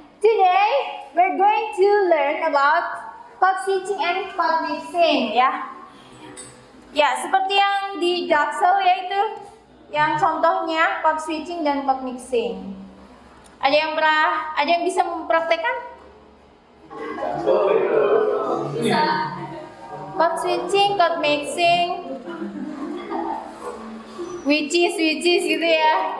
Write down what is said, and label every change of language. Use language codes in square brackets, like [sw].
[en] Today we're going to learn about code switching and code mixing, ya. [id] Ya, seperti yang di Jaksel yaitu yang contohnya code switching dan code mixing. Ada yang bisa mempraktekkan? Bisa. [en] Code switching, code mixing, which is [id] gitu ya.